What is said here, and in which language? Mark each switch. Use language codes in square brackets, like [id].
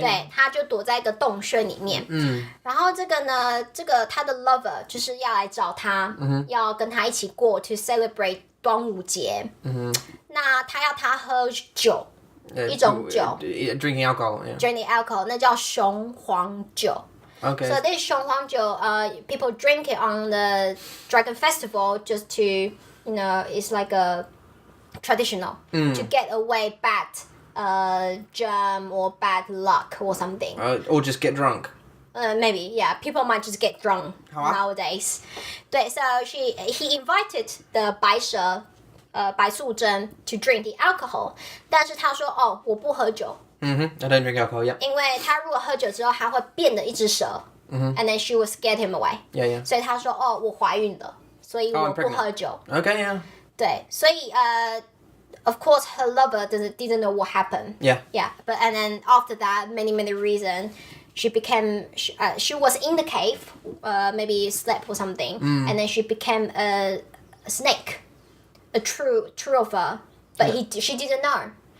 [zh] 对，他就躲在一个洞穴里面。然后这个呢，他的 lover 就是要来找他，要跟他一起过 [en] to celebrate [zh] 端午节。那他要他喝酒，一种酒 [en] ，drinking alcohol. Yeah. Drinking alcohol， [zh] 那叫雄黄酒。 [en] Okay. So this 雄黄酒people drink it on the Dragon Festival just to it's like a traditional to get away bad germ or bad luck or something. Or just get drunk. Maybe, yeah. People might just get drunk nowadays. 对 So he invited the 白蛇白素贞 to drink the alcohol. [zh] 但是他说我不喝酒。 [en] I don't drink alcohol, yeah. [zh] 因为他如果喝酒之后，他会变得一只蛇。 [en] And then she will scare him away. Yeah. [zh] 所以他说我怀孕了，所以我不喝酒。 [en] Okay, yeah. 对，所以of course her lover didn't know what happened. Yeah. Yeah, but and then after that, many reasons, she was in the cave, maybe slept or something, and then she became a snake, a true of her, but she didn't know.